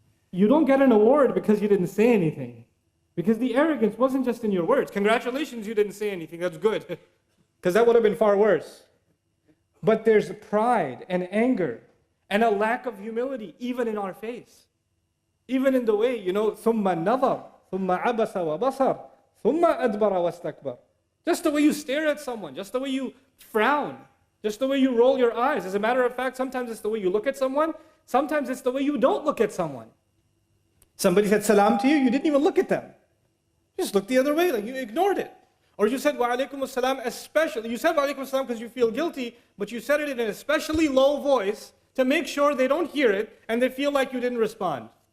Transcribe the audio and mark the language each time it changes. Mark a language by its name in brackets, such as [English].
[English] You don't get an award because you didn't say anything. Because the arrogance wasn't just in your words. Congratulations, you didn't say anything. That's good. Because that would have been far worse. But there's pride and anger and a lack of humility, even in our face. Even in the way, [Arabic] ثُمَّ النَّظَرْ ثُمَّ عَبَسَ وَبَصَرْ ثُمَّ أَدْبَرَ وَاسْتَكْبَرْ. [English] Just the way you stare at someone, just the way you frown, just the way you roll your eyes. As a matter of fact, sometimes it's the way you look at someone, sometimes it's the way you don't look at someone. Somebody said salam to you, you didn't even look at them. You just looked the other way, like you ignored it. Or you said wa alaikum assalam, especially, you said wa alaikum assalam because you feel guilty, but you said it in an especially low voice to make sure they don't hear it and they feel like you didn't respond.